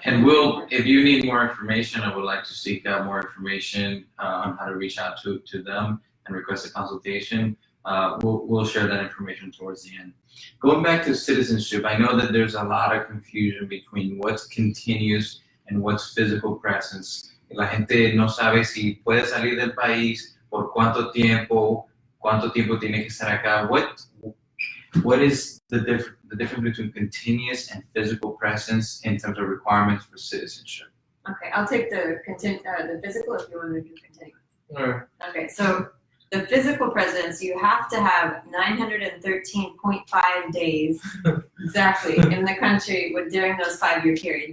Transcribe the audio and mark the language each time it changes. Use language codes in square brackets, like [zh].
[en] And if you need more information, I would like to seek out more information on how to reach out to them and request a consultation. We'll share that information towards the end. Going back to citizenship, I know that there's a lot of confusion between what's continuous and what's physical presence. [es] La gente no sabe si puede salir del país, por cuánto tiempo tiene que estar acá. [en] What is the difference between continuous and physical presence in terms of requirements for citizenship? Okay, I'll take the physical if you want to do continuous. All right. Okay, so the physical presence, you have to have 913.5 days exactly in the country during those 5-year period.